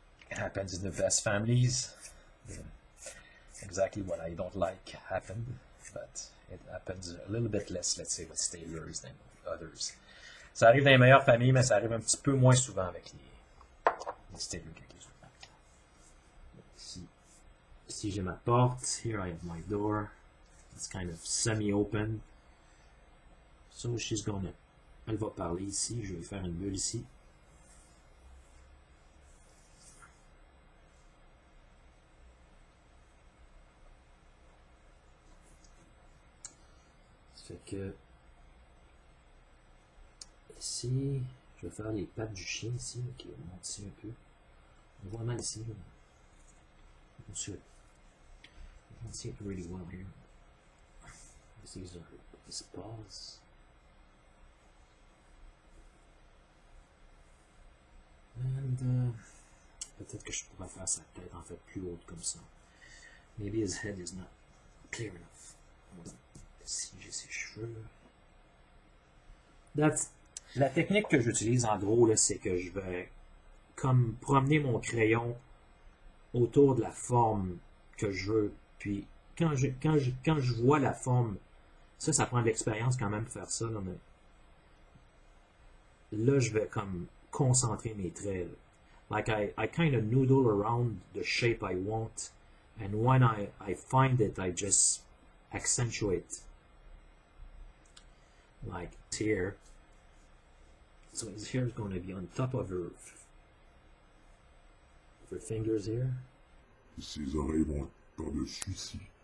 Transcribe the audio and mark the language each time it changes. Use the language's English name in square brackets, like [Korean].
[English] It happens in the best families. Exactly what I don't like happened, but it happens a little bit less, let's say, with Staedtlers than others. [French] Ça arrive dans les meilleures familles, mais ça arrive un petit peu moins souvent avec les Staedtler cakes. Ici j'ai ma porte. [English] Here I have my door. It's kind of semi-open. So she's gonna. [French] Elle va parler ici. Je vais faire une bulle ici. Ça fait que ici, je vais faire les pattes du chien ici, qui montent ici un peu. On voit mal ici. [English] On can see it really well here. These are his paws. [French] And peut-être que je pourrais faire sa tête en fait plus haute comme ça. [English] Maybe his head is not clear enough. [French] Ici j'ai ses cheveux. La technique que j'utilise en gros là, c'est que je vais comme promener mon crayon autour de la forme que je veux. Puis quand je vois la forme, ça prend de l'expérience quand même pour faire ça. Là, mais là je vais comme concentrer mes traits. Là. [English] Like I kind of noodle around the shape I want, and when I find it, I just accentuate. Like here. So his hair is going to be on top of her fingers here. [French] Ses oreilles vont être par-dessus ici.